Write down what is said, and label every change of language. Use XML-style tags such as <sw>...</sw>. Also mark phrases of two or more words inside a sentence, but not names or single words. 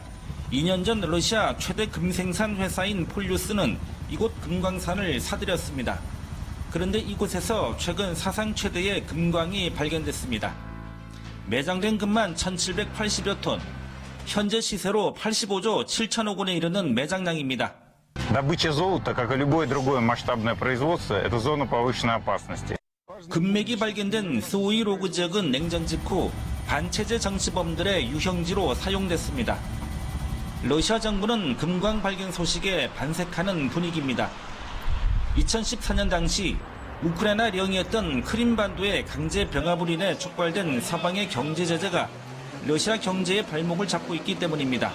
<ko>2년 전 러시아 최대 금생산 회사인 폴류스는 이곳 금광산을 사들였습니다. 그런데 이곳에서 최근 사상 최대의 금광이 발견됐습니다. 매장된 금만 1,780여 톤, 현재 시세로 85조 7천억 원에 이르는 매장량입니다.</ko> <ru>Добыча золота, как и любое другое масштабное производство, это зона повышенной опасности.</ru> <ko>금맥이 발견된 수오이 로그 지역은 냉전 직후 반체제 정치범들의 유형지로 사용됐습니다. 러시아 정부는 금광 발견 소식에 반색하는 분위기입니다. 2014년 당시 우크라이나 령이었던 크림반도의 강제 병합으로 인해 촉발된 서방의 경제 제재가 러시아 경제의 발목을 잡고 있기 때문입니다.</ko>